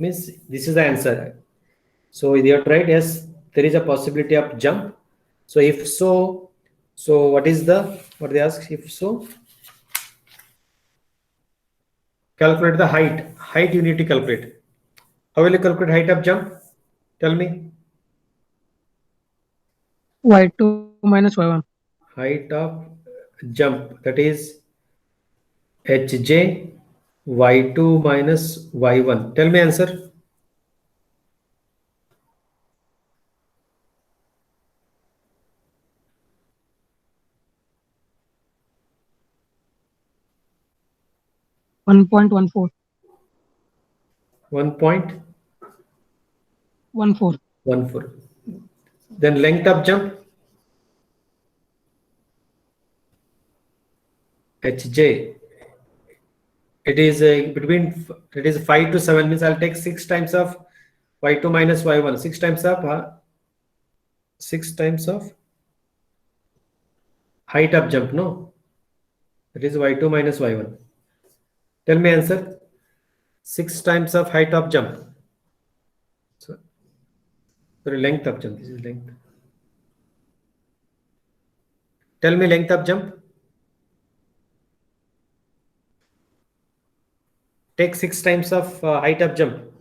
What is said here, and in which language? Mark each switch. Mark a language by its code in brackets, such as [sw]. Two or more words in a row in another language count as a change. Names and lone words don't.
[en] Means this is the answer. So you have tried, yes, there is a possibility of jump. So if so, so what is the, what they ask, if so, calculate the height. Height you need to calculate. How will you calculate height of jump? Tell me. Y2 minus Y1. Height of jump, that is hj y2 minus y1. Tell me answer. One point 1.4. 1.14. 1.4. Then length of jump, hj, it is between, it is 5 to 7, means I'll take 6 times of y2 minus y1, 6 times of 6 times of height of jump, no, that is y2 minus y1. Tell me answer. 6 times of height of jump. So sorry, length of jump, this is length. Tell me length of jump. Take 6 times of height of jump.